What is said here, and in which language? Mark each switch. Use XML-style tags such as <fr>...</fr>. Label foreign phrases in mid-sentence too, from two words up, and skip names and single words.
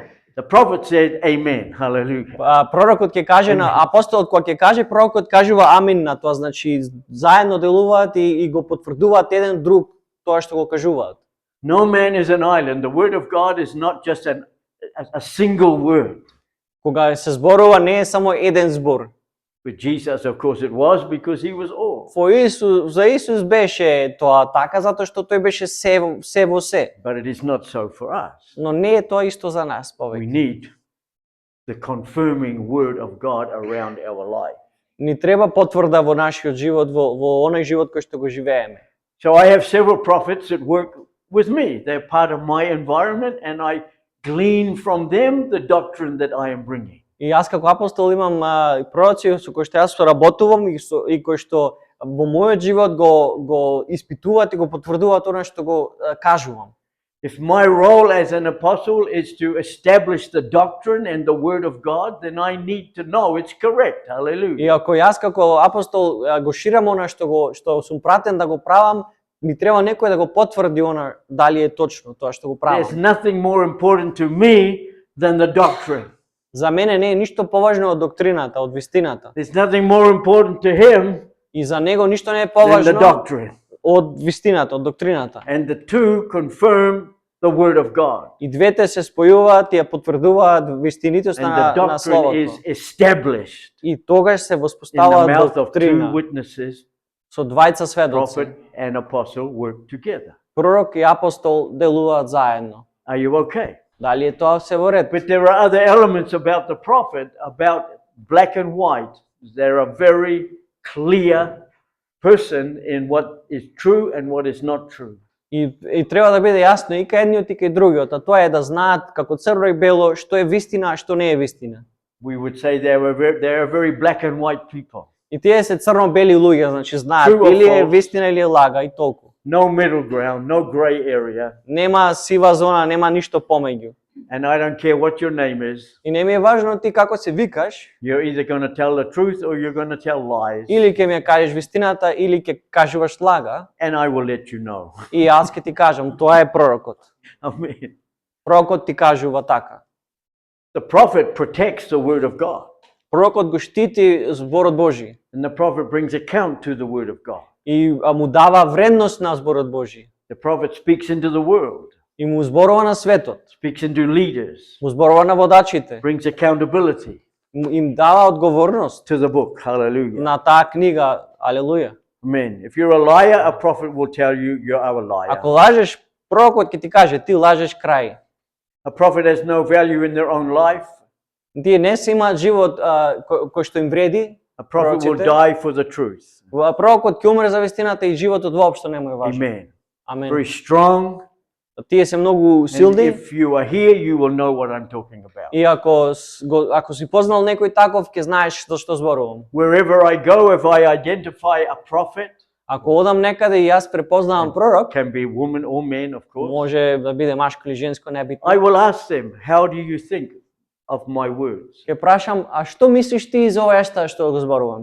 <en>The prophet said, "Amen, hallelujah."</en> <mk>Пророкот ќе каже на апостолот, кога ќе каже пророкот кажува амин на тоа, значи заедно делуваат и го потврдуваат еден друг тоа што го кажуваат.</mk> <en>No man is an island. The word of God is not just a single word.</en> <mk>Кога се зборува не е само еден збор.</mk> <en>With Jesus, of course, it was because he was all.</en> <mk>За Исус беше тоа така затоа што тој беше се во се.</mk> <en>But it is not so for us.</en> <mk>Но не е тоа исто за нас</mk> <en>We</en> <mk>повеќе.</mk> <en>need the confirming word of God around our life.</en> <mk>Ни треба потврда во нашиот живот, во оној живот кој што го живееме.</mk> <en>So I have several prophets that work with me. They're part of my environment, and I glean from them the doctrine that I am bringing.</en> <mk>И јас како апостол имам пророци со кои што јас соработувам и кои што во мојот живот го испитуваат и го потврдуваат она што го кажувам.</mk> <en>If my role as an apostle is to establish the doctrine and the word of God, then I need to know it's correct. Hallelujah.</en> <mk>И ако јас како апостол го ширам она што сум пратен да го правам, ми треба некој да го потврди она дали е точно тоа што го</mk> <en>There's</en> <mk>правам.</mk> <en>nothing more important to me than the doctrine.</en> <mk>За мене не е ништо поважно од доктрината, од вистината.</mk> <en>There's nothing more important to him</en> <mk>И за него ништо не е</mk> <en>than the</en> <mk>поважно</mk> <en>doctrine.</en> <mk>од вистината, од доктрината.</mk> <en>And the two confirm the word of God.</en> <mk>И двете се спојуваат и ја потврдуваат вистинитоста</mk> <en>And the</en> <mk>на</mk> <en>doctrine</en> <mk>словото.</mk> <en>is established</en> <mk>И тогаш се</mk> <en>in the</en> <mk>воспоставува</mk> <en>mouth of two</en> <mk>доктрина</mk> <en>witnesses,</en> <mk>со двајца сведоци.</mk> <en>prophet and apostle work together.</en> <mk>Пророк и апостол делуваат заедно.</mk> <en>Are you okay?</en> <mk>Дали е тоа се во ред?</mk> <en>But there are other elements about the prophet, about black and white. They're a very clear person in what is true and what is not true.</en> <mk>И треба да биде јасно и кај едниот и кај другиот, а тоа е да знаат како црно и бело што е вистина, а што не е вистина.</mk> <en>We would say they are very black and white people.</en> <mk>И тие се црно-бели луѓе, значи знаат</mk> <en>True or</en> <mk>или е</mk> <en>false?</en> <mk>вистина или е лага и толку.</mk> <en>No middle ground, no gray area.</en> <mk>Нема сива зона, нема ништо помеѓу.</mk> <en>And I don't care what your name is.</en> <mk>И не ми е важно ти како се викаш,</mk> <en>You're either going to tell the truth or you're going to tell lies.</en> <mk>или ќе ми ја кажеш вистината, или ќе кажуваш лага,</mk> <en>And I will let you know.</en> <mk>и јас ќе ти кажам, тоа е пророкот.</mk> <en>Amen.</en> <mk>Пророкот ти кажува така.</mk> <en>The prophet protects the word of God.</en> <mk>Пророкот го штити зборот Божи</mk> <en>And the prophet brings account to the word of God.</en> <mk>и му дава вредност на зборот Божи.</mk> <en>The prophet speaks into the world,</en> <mk>И му зборува на светот,</mk> <en>speaks into leaders,</en> <mk>му зборува на водачите,</mk> <en>brings accountability</en> <mk>им дава одговорност</mk> <en>to the book. Hallelujah.</en> <mk>на таа книга. Алелуја.</mk> <en>Amen. If you're a liar, a prophet will tell you you are a liar.</en> <mk>Ако лажеш, пророкот ќе ти каже ти лажеш крај.</mk> <en>A prophet has no value in their own life.</en> <mk>Тие не си имаат живот кој што им вреди.</mk> <en>A prophet will</en> <mk>Пророците.</mk> <en>die for the truth.</en> <mk>Пророкот ќе умре за вистината и животот воопшто не му е важен.</mk> <en>Amen.</en> <mk>Амен.</mk> <en>Very strong.</en> <mk>Тие се многу</mk> <en>And</en> <mk>силни</mk> <en>if you are here, you will know what I'm talking about.</en> <mk>и ако си познал некој таков, ќе знаеш за што зборувам.</mk> <en>Wherever I go, if I identify a prophet,</en> <mk>Ако одам некаде и јас препознавам пророк,</mk> <en>can be woman or man, of course,</en> <mk>може да биде машко или женско, небитно.</mk> <en>I will ask them, how do you think of my words?</en> <mk>Ќе прашам, а што мислиш ти за ова што го зборувам?</mk>